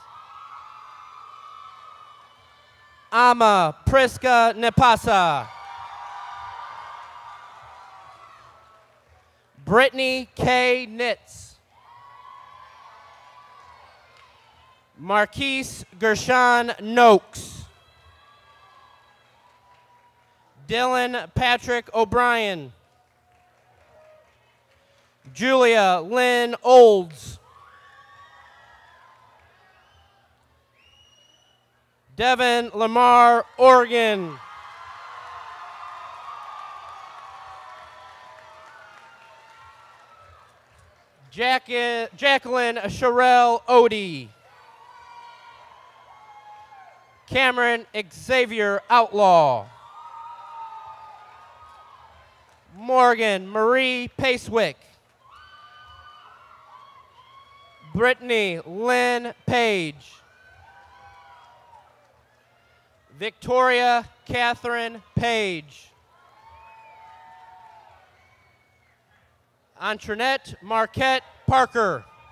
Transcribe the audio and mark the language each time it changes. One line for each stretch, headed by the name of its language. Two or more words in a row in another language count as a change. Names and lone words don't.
English: Ama Priska Nepasa. Brittany K. Nitz. Marquise Gershon Noakes. Dylan Patrick O'Brien. Julia Lynn Olds. Devin Lamar, Oregon. Jacqueline Sherelle Odie. Cameron Xavier Outlaw. Morgan Marie Pacewick. Brittany Lynn Page. Victoria Catherine Page. Antoinette Marquette Parker.